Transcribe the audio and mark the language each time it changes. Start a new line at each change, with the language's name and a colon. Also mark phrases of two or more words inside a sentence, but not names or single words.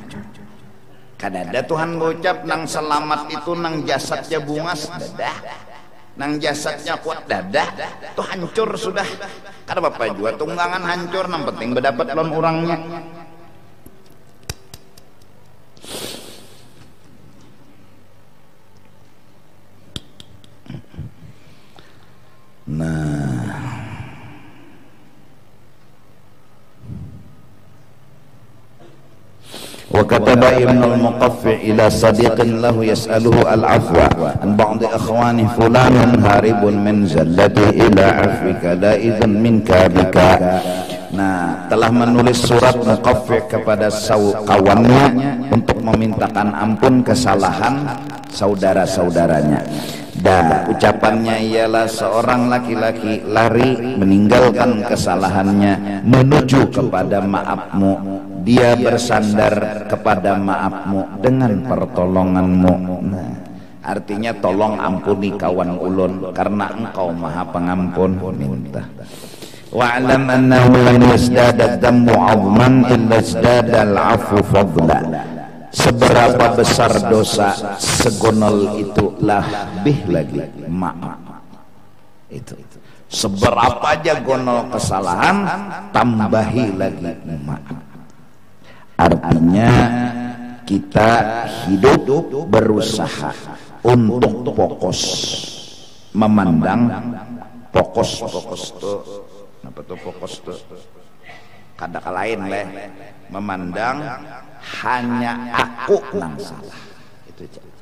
Banjar: Kadada Tuhan ngucap nang selamat itu nang jasadnya bungas dadah, nang jasadnya kuat dadah, tuh hancur sudah. Kada bapak juga tunggangan hancur, nang penting berdapat lawan orangnya.
Arabic: Nah وكتب ابن المقفع إلى صديق له يسأله العفو عن بعض أخوانه فلان هارب من زلته إلى عفوك لا إذن منك بك.
Banjar: Nah, telah menulis surat Muqaffi' kepada kawannya untuk memintakan ampun kesalahan saudara-saudaranya. Dan ucapannya ialah seorang laki-laki lari meninggalkan kesalahannya menuju kepada maafmu. Dia bersandar kepada maafmu dengan pertolonganmu. Nah, artinya tolong ampuni kawan ulun karena engkau maha pengampun. Minta.
Arabic: واعلم أنه لن يزداد الذنب عظما إلا ازداد العفو فضلا.
Banjar: Seberapa besar dosa segonol itu lebih lagi maaf. Itu seberapa aja gonol kesalahan tambahi lagi maaf. Artinya kita hidup berusaha untuk fokus memandang fokus tuh apa tuh fokus tuh kada kalain leh memandang hanya aku nang salah itu aja.